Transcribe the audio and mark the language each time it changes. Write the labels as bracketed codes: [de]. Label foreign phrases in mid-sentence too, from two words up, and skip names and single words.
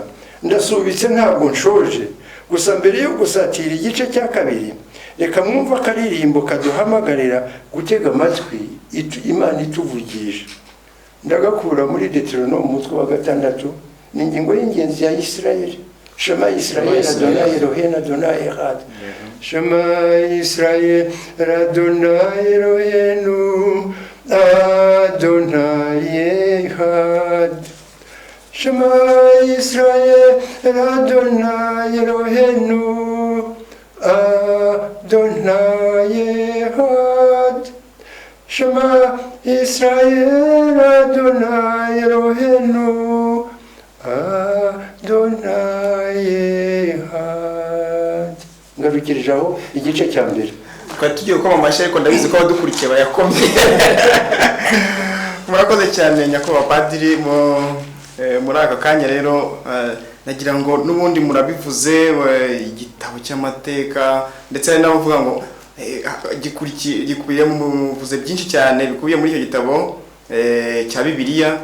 [rw] Ndasubitse ntabwo nshoje, gusa mbere yo gusatira igice cya 2 reka mwumva akaririmbo kaduhamagarira gutega amatwi Imana ituvugisha. Ndagakura muri Deuteronome umutwe wa 6, ni ingingo y'ingenzi ya Isirayeli. [he] שמע ישראל אדוני אלוהינו אדוני אחד. שמע ישראל אדוני אלוהינו אדוני אחד. שמע ישראל אדוני אלוהינו אדוני אחד. שמע ישראל אדוני אלוהינו אדוני אחד. [rw] Ngarukirijeho igice cya mbere. twari tugiye gukoma amashyi ariko ndabizi ko abadukurikiye bayakomye. Murakoze cyane nyakubahwa padiri muri aka kanya rero nagira ngo n'ubundi murabivuze igitabo cy'amateka ndetse hari n'abavuga ngo gikubiye muvuze byinshi cyane bikubiye muri icyo gitabo cya Bibiliya.